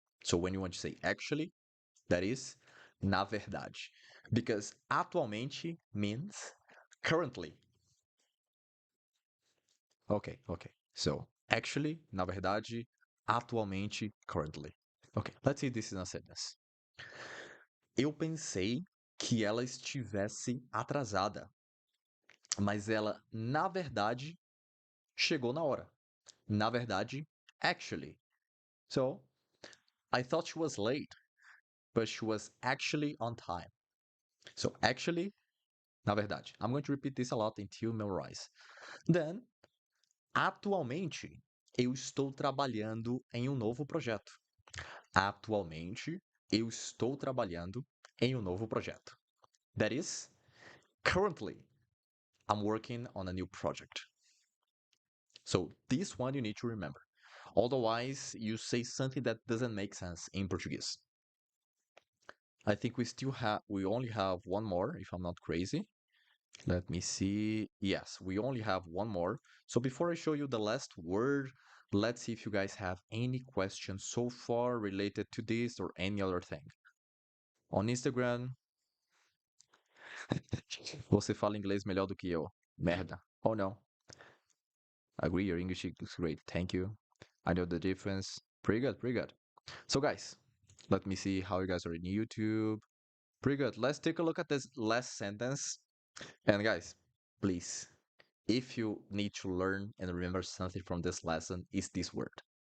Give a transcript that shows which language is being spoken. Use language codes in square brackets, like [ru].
[en] So when you want to say actually, that is [pt] na verdade. [en] Because atualmente means currently. Okay. So actually, [pt] na verdade, [en] atualmente, currently. Okay, let's see this in a sentence. [pt] Eu pensei que ela estivesse atrasada, mas ela, na verdade, chegou na hora. Na verdade, actually. [en] So, I thought she was late, but she was actually on time. So, actually, [pt] na verdade. [en] I'm going to repeat this a lot until you memorize. [pt] Then, atualmente, eu estou trabalhando em um novo projeto. Atualmente, eu estou trabalhando em um novo projeto. [en] That is, currently, I'm working on a new project. So this one you need to remember. Otherwise, you say something that doesn't make sense in Portuguese. I think we only have one more, if I'm not crazy. Let me see. Yes, we only have one more. So before I show you the last word, let's see if you guys have any questions so far related to this or any other thing. On Instagram, [pt] você fala inglês melhor do que eu. [en] Merda. Oh no. Agree, your English is great. Thank you. I know the difference. Pretty good, pretty good. So guys, let me see how you guys are in YouTube. Pretty good. Let's take a look at this last sentence. And guys, please, if you need to learn and remember something from this lesson, is this word.